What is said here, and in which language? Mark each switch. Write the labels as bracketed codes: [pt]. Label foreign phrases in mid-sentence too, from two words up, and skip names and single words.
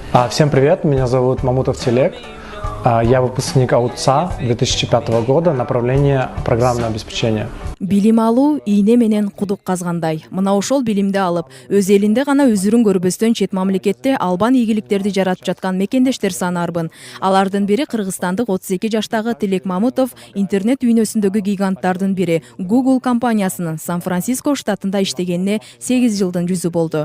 [ru] Всем привет, меня зовут Мамутов Телек. Я выпускник АУЦА 2005 года, направление программное обеспечение. [ky] Билим алуу ийне менен кудук казгандай. Мына ошол билимди алып, өз элинде гана өзүрүн көрбөстөн чет мамлекетте албан ийгиликтерди жаратып жаткан мекендештер санаарбын. Алардын бири кыргызстандык 32 жаштагы Тилек Мамутов, интернет дүйнөсүндөгү гиганттардын бири Google компаниясынын Сан-Франциско штатында иштегенине 8 жылдын жүзү болду.